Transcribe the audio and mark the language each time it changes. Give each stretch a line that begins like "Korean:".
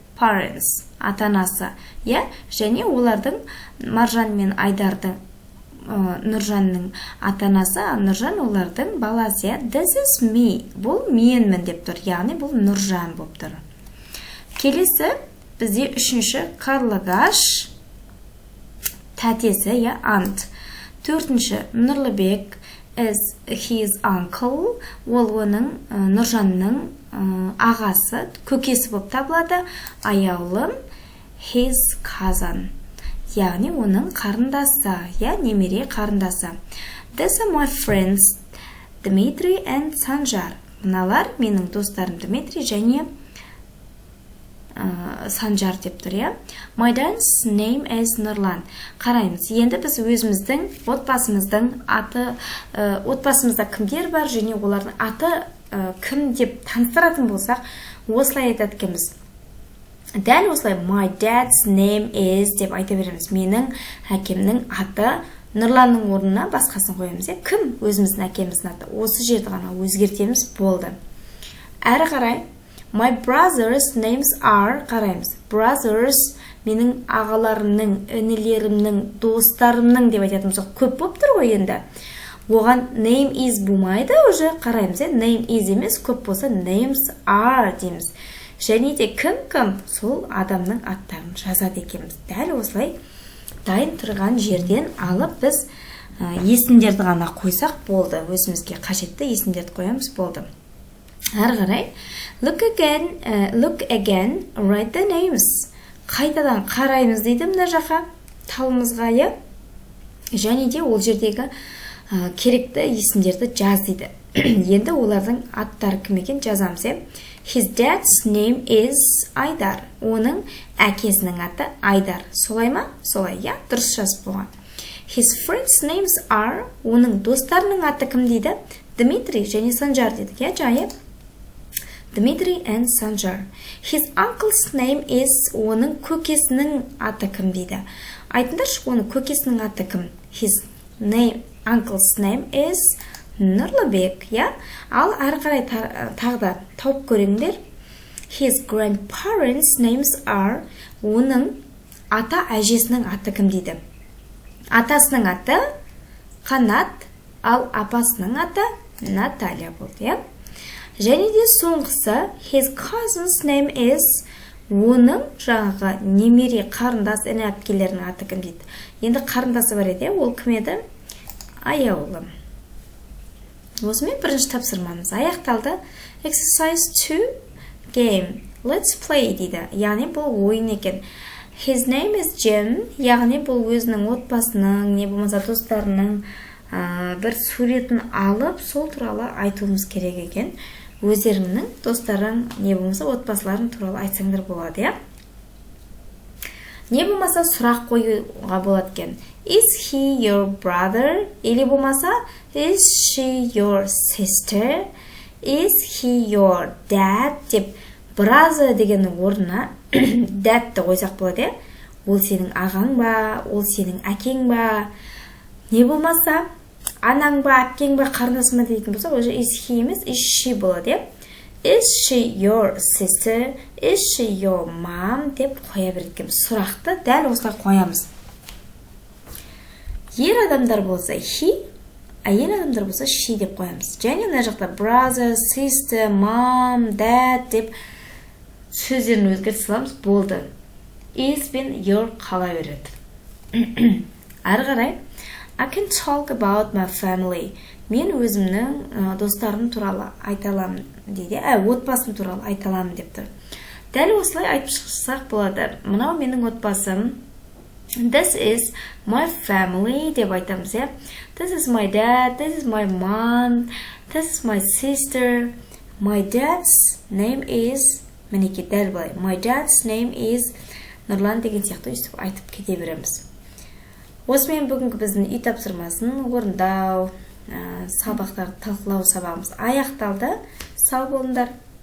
Kazakh: Parents, ата-анасы. Және олардың Маржан мен Айдардың Нұржанның ата-анасы, Нұржан олардың баласы.
English: This is me.
Kazakh: Бұл менмін деп тұр. Яғни бұл Нұржан болып тұр. Келесі бізде үшінші Қарлығаш тәтесі, aunt.
English: Төртінші Нұрлыбек is his uncle.
Kazakh: Ол оның Нұржанның ағасы, көкесі болып табылады.
English: Аяулым his cousin.
Kazakh: Яғни оның қарындасы, немере қарындасы.
English: These are my friends Dmitry and Sanjar.
Kazakh: Мыналар менің достарым Дмитрий және Санжар деп тұр.
English: My dad's name is Нұрлан.
Kazakh: Қараймыз. Енді біз өзіміздің отбасымыздың аты, отбасымызда кімдер бар және олардың аты кім деп таныстыратын болсақ, осылай айтады екенбіз. Дәл осылай
English: my dad's name is
Kazakh: деп айта береміз. Менің әкемнің аты Нұрланның орнына басқасын қоямыз. Кім? Өзіміздің әкеміздің аты. Осы жерді ғана өзгертеміз, болды. Әрі қарай
English: my brothers names are,
Kazakh: қараймыз. Brothers менің ағаларымның, інілерімнің, достарымның деп айтатымыз. Көп болып тұр ғой енді. Оған name is болмайды, уже қараймыз. Name is емес, көп болса names are дейміз. Және де кім? Сол адамның аттарын жазады екенбіз. Дәл осылай дайын тұрған жерден алып біз есімдерді ғана қойсақ болды. Өзімізге қажетті есімдерді қоямыз, болды. Әрі қарай
English: look again, write the names.
Kazakh: Қайтадан қараймыз дейді мына жаққа талымызға. Және де ол жердегі керекті есімдерді жаз дейді. Енді олардың аттары кім екен жазамыз.
English: His dad's name is Айдар.
Kazakh: Оның әкесінің аты Айдар. Солай ма? Солай, дұрыс жазып болған.
English: His friends' names are,
Kazakh: оның достарының аты кім дейді? Дмитрий және Санжар дедік. Жайып Dmitry and Sanjar.
English: His uncle's name is,
Kazakh: оның көкесінің аты кім дейді. Айтыңдаршы, оның көкесінің аты кім?
English: His uncle's name is Нұрлыбек.
Kazakh: Ал әрі қарай тағда тауып көріңдер.
English: His grandparents' names are,
Kazakh: оның ата-әжесінің аты кім дейді. Атасының аты Қанат, ал апасының аты Наталья болды. Және де соңғысы
English: his cousin's name is,
Kazakh: оның жаңағы немере қарындас, іні әпкелерінің аты кім дейді. Енді қарындасы бар еді, ол кім еді? Аяулым. Осымен бірінші тапсырмамыз аяқталды.
English: Exercise 2 game. Let's play
Kazakh: дейді. Яғни бұл ойын екен.
English: His name is Jim.
Kazakh: Яғни бұл өзінің отбасының, не болмаса достарының бір суретін алып, сол туралы айтуымыз керек екен. Өздеріңнің достарың, не болмаса отбасыларың туралы айтсаңдар болады. Не болмаса сұрақ қоюға болады екен.
English: Is he your brother? Или болмаса is she your sister? Is he your dad?
Kazakh: Деп brother дегеннің орнына dadті қойсақ болады. ол сенің ағаң ба, ол сенің әкең ба, не болмаса анаң ба, әпкең ба, қарындасың ба дейтін болса, уже is he емес, is she болады.
English: Is she your sister? Is she your mom?
Kazakh: деп қоя беретін. Сұрақты дәл осылай қоямыз. Ер адамдар болса he, әйел адамдар болса she деп қоямыз. Және мына жақта brother, sister, mom, dad деп сөздерін өзгертіп саламыз, болды. Is бен your қала береді. Ары қарай
English: I can talk about my family.
Kazakh: Мен өзімнің достарым туралы айта аламын дейді. Отбасым туралы айта аламын деп тұр. Дәл осылай айтып шықсақ болады. Мынау менің отбасым.
English: This is my family
Kazakh: деп айтамыз, иә.
English: This is my dad, this is my mom, this is my sister. My dad's name is,
Kazakh: мінекей дәл былай.
English: My dad's name is
Kazakh: Нұрлан деген сияқты өйстіп айтып кете береміз. Осымен бүгінгі біздің үй тапсырмасын орындау, сабақтарды талқылау сабағымыз аяқталды. Сау болыңдар.